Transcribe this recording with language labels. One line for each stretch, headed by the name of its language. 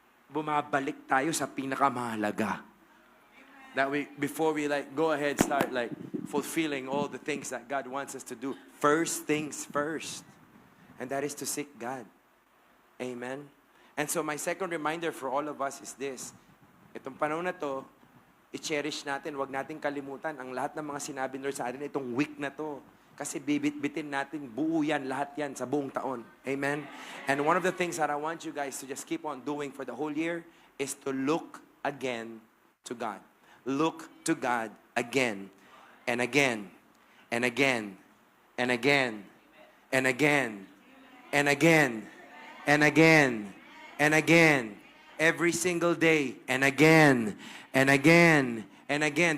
Filipino: bumabalik tayo sa pinakamahalaga.
English: That before we go ahead, start fulfilling all the things that God wants us to do. First things first. And that is to seek God. Amen? And so my second reminder for all of us is this.
Filipino: Itong panahon na to, i-cherish natin, wag natin kalimutan ang lahat ng mga sinabi ni Lord sa atin itong week na to. Kasi bibit-bitin natin, buo yan, lahat yan sa buong taon. Amen?
English: And one of the things that I want you guys to just keep on doing for the whole year is to look again to God. Look to God again and again and again and again and again and again and again and again every single day and again and again and again.